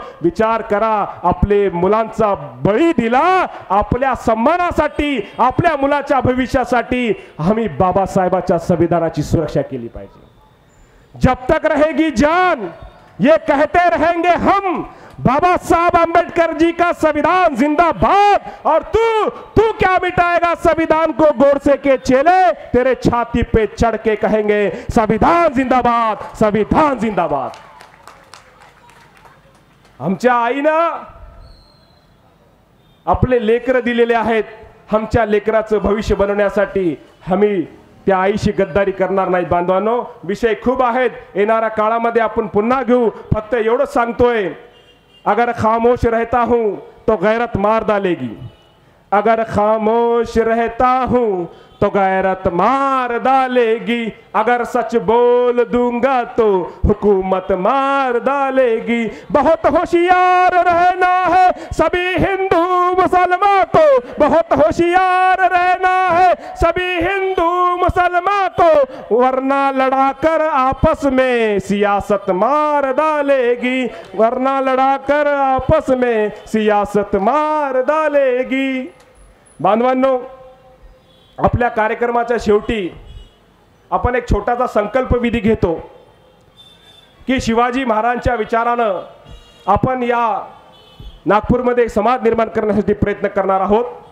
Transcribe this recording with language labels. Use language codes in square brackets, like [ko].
[mr] विचार करा, आपले मुलांचा बळी दिला आपल्या सन्मानासाठी, आपल्या मुलाच्या भविष्यासाठी. आम्ही बाबासाहेबाच्या संविधानाची सुरक्षा केली पाहिजे. [hi] जब तक रहेगी जान ये कहते रहेंगे हम, बाबा साहब अंबेडकर जी का संविधान जिंदाबाद। और तू क्या मिटाएगा संविधान को? गोडसे के चेले तेरे छाती पे चढ़ के कहेंगे संविधान जिंदाबाद, संविधान जिंदाबाद। [mr] आमच्या आईनं आपले लेकर दिलेले आहेत, आमच्या लेकराचं भविष्य बनवण्यासाठी आम्ही त्या आईशी गद्दारी करणार नाही। बांधवांनो, विषय खूप आहेत, येणाऱ्या काळामध्ये आपण पुन्हा घेऊ। फक्त एवढंच सांगतोय, [hi] अगर खामोश रहता हूं तो गैरत मार डालेगी, अगर खामोश रहता हूं तो गैरत मार डालेगी, अगर सच बोल दूंगा तो हुकूमत मार डालेगी। बहुत होशियार रहना है सभी हिंदू मुसलमान को, बहुत होशियार रहना है सभी हिंदू मुसलमान को, वरना लड़ाकर आपस में सियासत मार डालेगी, वरना लड़ाकर आपस में सियासत मार डालेगी। [mr] बांधवांनो, आपल्या कार्यक्रमाच्या शेवटी आपण एक छोटासा संकल्प विधी घेतो की शिवाजी महाराजांच्या विचारानं आपण या नागपूरमध्ये एक समाज निर्माण करण्यासाठी प्रयत्न करणार आहोत।